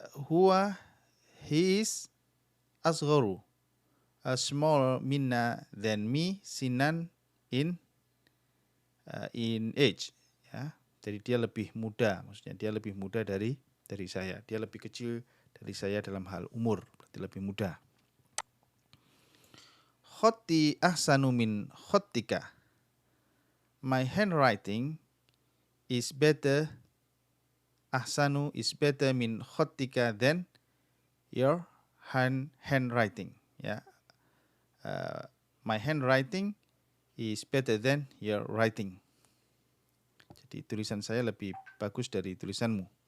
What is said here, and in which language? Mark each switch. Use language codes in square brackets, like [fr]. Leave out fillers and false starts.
[en] Huwa, he is asgharu, smaller minna than me, sinnan in age. Ya. [id] Jadi dia lebih muda, maksudnya dia lebih muda dari saya. Dia lebih kecil dari saya dalam hal umur, berarti lebih muda. [ar] Khatti ahsanu min khattika. [en] My handwriting is better. Ahsanu is better min khattika than your handwriting. Ya. My handwriting is better than your writing. [id] Jadi tulisan saya lebih bagus dari tulisanmu.